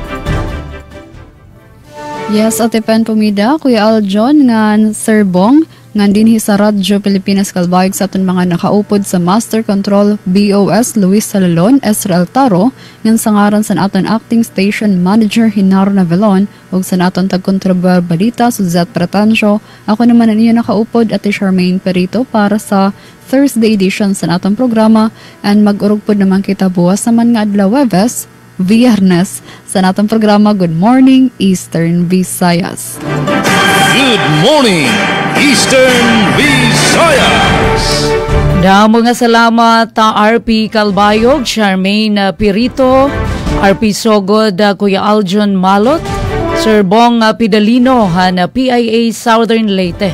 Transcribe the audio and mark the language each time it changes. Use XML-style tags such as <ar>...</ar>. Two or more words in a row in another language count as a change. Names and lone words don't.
<war>Yes, Ate Pen Pumida, Kuya Aljon, nga Sir Bong, ngandin sa Radyo Pilipinas Calbayog sa aton mga nakaupod sa</war> <en>Master Control</en> <war>BOS Luis Salalon, Esrael Taro, ngan sa ngaran sa aton</war> <en>Acting Station Manager</en> <war>Hinaro Navelon, ug sa aton tagkontribuyar balita Suzette Pretancio. Ako naman ang iyo nakaupod at Charmaine Perito para sa</war> <en>Thursday edition</en> <war>sa aton programa, and mag-urugpod naman kita buwas naman nga adlaw Webes Viernes sa natong programa Good Morning Eastern Visayas.</war> <en>Good morning, Eastern Visayas!</en> <war>Damo nga salamat RP Calbayog, Charmaine Pirito, RP Sogod, Kuya Aljon Malot, Sir Bong Pidalino, na PIA Southern Leyte.</war>